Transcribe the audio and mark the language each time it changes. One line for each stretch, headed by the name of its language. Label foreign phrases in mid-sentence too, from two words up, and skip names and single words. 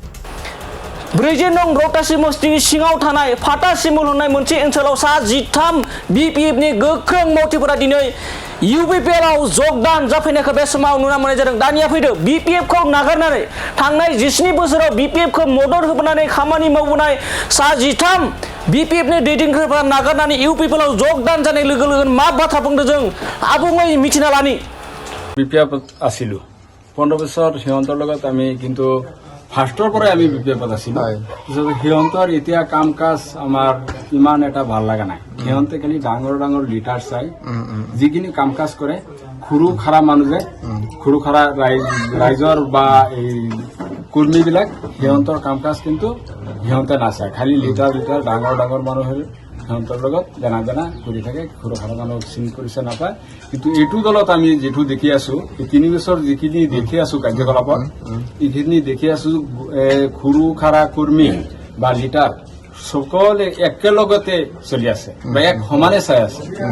Bodo: 40 नं रौता समस्थिनि सिङाव थानाय फाटा सिमुल होननाय मोनसे ओनसोलाव सा 13 बीपीएफनि गोख्रों मावथिफोरा दिनै यूपीपीएलआव जगदान जाफैनायखौ बे समाव नुनो मोननाय जादों दानिया फैदो बीपीएफखौ नागारनानै थांनाय 17 बोसोराव बीपीएफखौ मदद होबोनानै खामानि मावबोनाय सा 13 बीपीएफनि दैदेनगिरिफोरा नागारनानै यूपीपीएलआव जगदान जानाय लोगो लोगो मा बाथ्रा बुंदों जों आबुङै मिथिना लानि
Assamese: बीपीएफ आसिलो 15 বছৰ সিহঁতৰ লগত আমি কিন্তু ফাৰ্ষ্টৰ পৰাই আমি বিপদত আছিলো সিহঁতৰ এতিয়া কাম কাজ আমাৰ ইমান এটা ভাল লগা নাই সিহঁতে খালি ডাঙৰ ডাঙৰ লিটাৰ চাই যিখিনি কাম কাজ কৰে খুৰু খাৰা মানুহে খুৰু খাৰা ৰাইজৰ বা এই কৰ্মীবিলাক সিহঁতৰ কাম কাজ কিন্তু সিহঁতে নাচায় খালি লিটাৰ লিটাৰ ডাঙৰ ডাঙৰ মানুহে সিহঁতৰ লগত জানা জানা কৰি থাকে খুৰু খাৰা মানুহ চিন কৰিছে নাপায় কিন্তু এইটো দলত আমি যেটো দেখি আছো এই 3 বছৰ যিখিনি দেখি আছো কাৰ্যকলাপত এইখিনি দেখি আছো খুৰু খাৰা কৰ্মী বা লিটাৰ সকলে একেলগতে চলি আছে বা এক সমানে চাই আছে